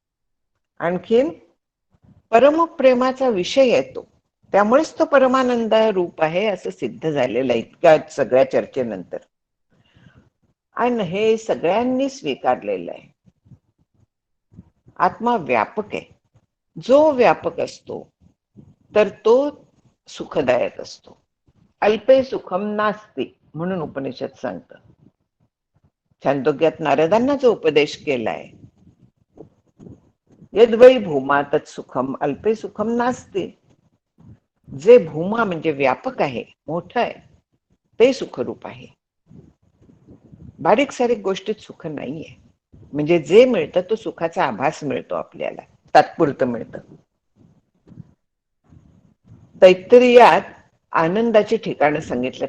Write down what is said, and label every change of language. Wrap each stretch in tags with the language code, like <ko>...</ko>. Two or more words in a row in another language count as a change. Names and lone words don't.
<mr>आणखीन परमप्रेमाचा विषय येतो, त्यामुळेच तो परमानंद रूप आहे असं सिद्ध झालेलं आहे इतक्या सगळ्या चर्चेनंतर. आणि हे सगळ्यांनी स्वीकारलेलं आहे. आत्मा व्यापक आहे. जो व्यापक असतो तर तो सुखदायक असतो.</mr> <sa>अल्पे सुखम नास्ति</sa> <mr>म्हणून उपनिषद सांगतं. छांदोग्यात नारदांना जो उपदेश केलाय,</mr> <sa>यद्वै भूमा तत्सुखम अल्पे सुखम नास्ति.</sa> <mr>जे भूमा म्हणजे व्यापक आहे, मोठं आहे, ते सुखरूप आहे. बारीक सारीक गोष्टीत सुख नाहीये. म्हणजे जे मिळतं तो सुखाचा आभास मिळतो आपल्याला, तात्पुरतं मिळतं. तैत्तिरीयात आनंदाची ठिकाणं सांगितलं.</mr>